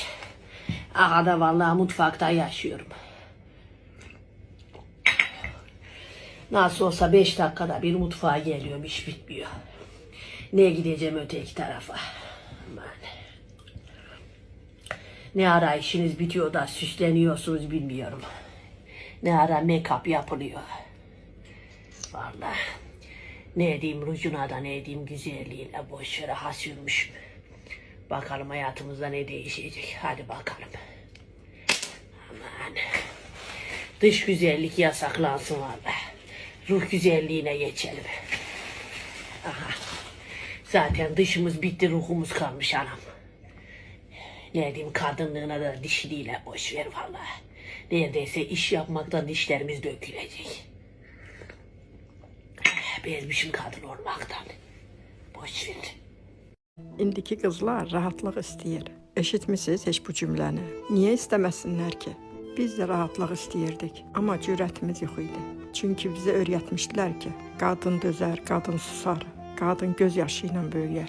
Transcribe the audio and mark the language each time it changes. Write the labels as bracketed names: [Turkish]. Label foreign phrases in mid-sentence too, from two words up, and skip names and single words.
[Turkish] Ağada vallahi mutfakta yaşıyorum. Nasıl olsa 5 dakikada bir mutfağa geliyorum, iş bitmiyor. Ne gideceğim öteki tarafa. Aman. Ne ara işiniz bitiyor da süsleniyorsunuz bilmiyorum. Ne ara make-up yapılıyor. Vallahi. Ne edeyim rujuna da ne edeyim güzelliğine, boş yere has yürümüşüm. Bakalım hayatımızda ne değişecek. Hadi bakalım. Aman. Dış güzellik yasaklansın vallahi. Ruh güzelliğine geçelim. Aha. Zaten dışımız bitti, ruhumuz kalmış anam. Ne diyeyim, kadınlığına da dişiliğine boş ver vallahi. Neredeyse iş yapmaktan dişlerimiz dökülecek. Bezmişim kadın olmaktan. Boş ver. [Azerbaijani] İndiki qızlar rahatlıq istəyir. Eşitmisiniz heç bu cümləni? Niyə istəməsinlər ki? Biz də rahatlıq istəyirdik, amma cürətimiz yox idi. Çünki bizə öyrətmişdilər ki, qadın dözər, qadın susar, qadın göz yaşı ilə böyüyər.